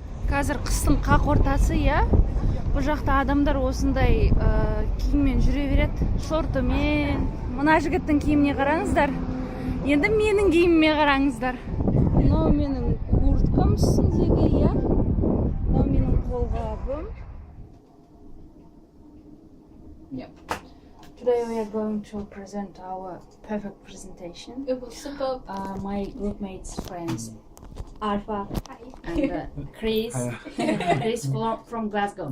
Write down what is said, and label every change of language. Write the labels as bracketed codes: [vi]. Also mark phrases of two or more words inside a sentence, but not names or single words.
[kk] Қазір қыстың қақ ортасы, иә. Бұл жақта адамдар осындай киіммен жүре береді, шортымен. Мына жігіттің киіміне қараңыздар. Енді менің киіміме қараңыздар. Мынау менің курткам үстіндегі, иә. Мынау менің қолғабым. [en] Today we are going to present our perfect presentation. It was superb. My groupmates, friends, Alpha and Chris. Chris from Glasgow.